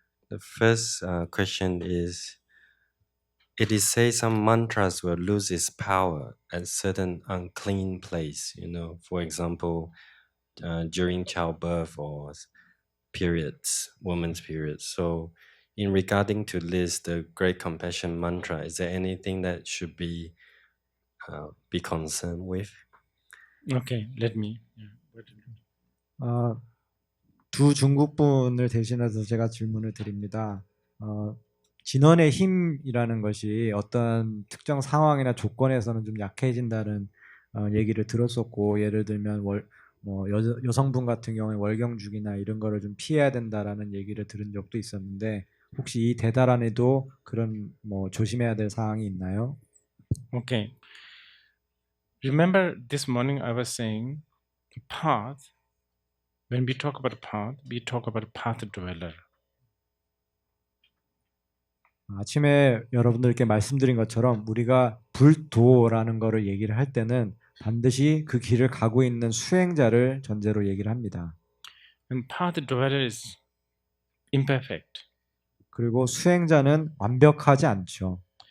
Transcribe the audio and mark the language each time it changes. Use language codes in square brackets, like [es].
[en] The first question is, it is said some mantras will lose its power at certain unclean place, you know, for example, during childbirth or periods, women's periods. So in regarding to this, the Great Compassion mantra, is there anything that should be concerned with? Okay, let me. [ko] 두 중국 분을 대신해서 제가 질문을 드립니다. 진원의 힘이라는 것이 어떤 특정 상황이나 조건에서는 좀 약해진다는 얘기를 들었었고, 예를 들면 여성분 같은 경우에 월경주기나 이런 거를 좀 피해야 된다라는 얘기를 들은 적도 있었는데, 혹시 이 대달 안에도 그런 조심해야 될 사항이 있나요? [en] Okay. Remember this morning I was saying path. When we talk about path, we talk about path dweller. [ko] 아침에 여러분들께 말씀드린 것처럼 우리가 불도라는 거를 얘기를 할 때는 반드시 그 길을 가고 있는 수행자를 전제로 얘기를 합니다. [en] And path dweller is imperfect. [ko] 그리고 수행자는 완벽하지 않죠.